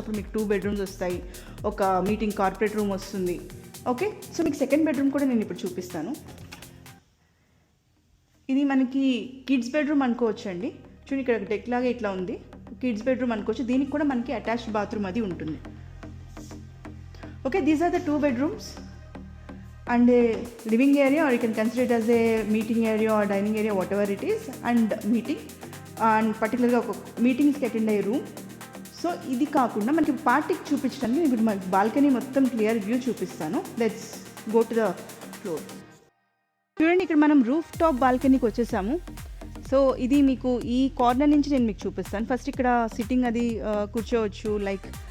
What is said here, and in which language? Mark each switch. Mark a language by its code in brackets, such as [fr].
[te] అప్పుడు మీకు 2 బెడ్రూమ్స్ వస్తాయి, ఒక మీటింగ్ కార్పొరేట్ రూమ్ వస్తుంది. ఓకే, సో మీకు సెకండ్ బెడ్రూమ్ కూడా నేను ఇప్పుడు చూపిస్తాను. ఇది మనకి కిడ్స్ బెడ్రూమ్ అనుకోవచ్చు అండి. చూడండి ఇక్కడ డెక్ లాగా ఇట్లా ఉంది, కిడ్స్ బెడ్రూమ్ అనుకోవచ్చు. దీనికి కూడా మనకి అటాచ్డ్ బాత్రూమ్ అది ఉంటుంది. [en] Okay, these are the 2 bedrooms and a living area, or you can consider it as a meeting area or dining area, whatever it is, and meeting and particularly meetings [te] ki attend aye [en] room. [te] So ఇది కాకుండా మనకి పార్టీకి చూపించడానికి ఇప్పుడు మనకి balcony మొత్తం clear view చూపిస్తాను. [en] Let's go to the floor. [te] చూడండి, ఇక్కడ మనం రూఫ్ టాప్ బాల్కనీకి వచ్చేసాము. సో ఇది మీకు ఈ కార్నర్ నుంచి నేను మీకు చూపిస్తాను. ఫస్ట్ ఇక్కడ సిట్టింగ్ అది కూర్చోవచ్చు, లైక్